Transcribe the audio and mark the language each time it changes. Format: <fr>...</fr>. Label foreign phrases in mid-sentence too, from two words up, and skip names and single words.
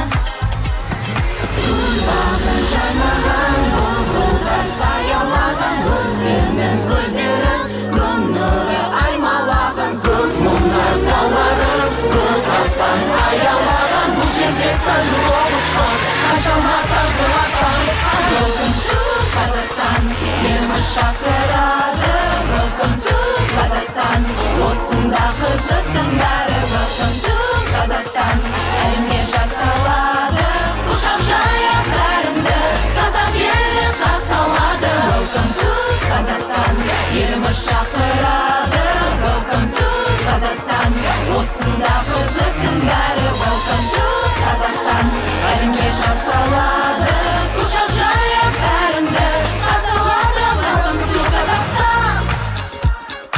<kk>Күлбағын жайнаған бұлбұлдар саялаған өзеннің көлдерін, күн нұры аймалаған көк мұнар таулары, көк аспан аялаған бұл жерде сан жыл оқысан, қаншама тағдырлар танысқан.</kk> <en>Welcome to Kazakhstan,</en> <kk>еліміз шақырады.</kk> <en>Welcome to Kazakhstan,</en> <kk>осында қызықтың бәрі.</kk> <en>Welcome to Kazakhstan,</en> <kk>әлемге жар салады. Құшақ жая бәріңді, қазақ елі қарсы алады.</kk> <en>Welcome to Kazakhstan,</en> <kk>еліміз шақырады.</kk> <en>Welcome to Kazakhstan,</en> <kk>осында қызықтың бәрі.</kk> <en>Welcome to Kazakhstan,</en> <kk>әлемге жар салады. Құшақ жая бәріңді қарсы алады.</kk> <en>Welcome to Kazakhstan.</en>